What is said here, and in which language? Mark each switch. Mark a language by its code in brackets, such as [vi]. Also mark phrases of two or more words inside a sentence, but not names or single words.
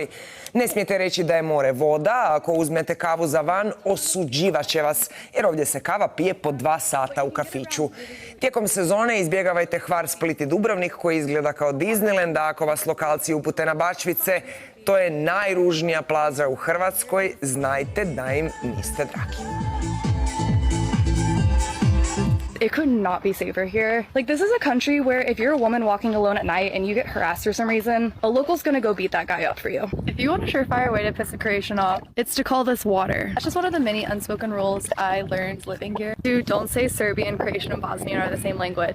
[hr] Ne smijete reći da je more voda, ako uzmete kavu za van, osuđivat će vas, jer ovdje se kava pije po 2 sata u kafiću. Tijekom sezone izbjegavajte Hvar, Split i Dubrovnik koji izgleda kao Disneyland, a ako vas lokalci upute na Bačvice, to je najružnija plaža u Hrvatskoj, znajte da im niste dragi. [en] It could not be safer here. Like, this is a country where if you're a woman walking alone at night and you get harassed for some reason, a local's gonna go beat that guy up for you. If you want a surefire way to piss the Croatian off, it's to call this water. That's just one of the many unspoken rules I learned living here. You don't say Serbian, Croatian, and Bosnian are the same language.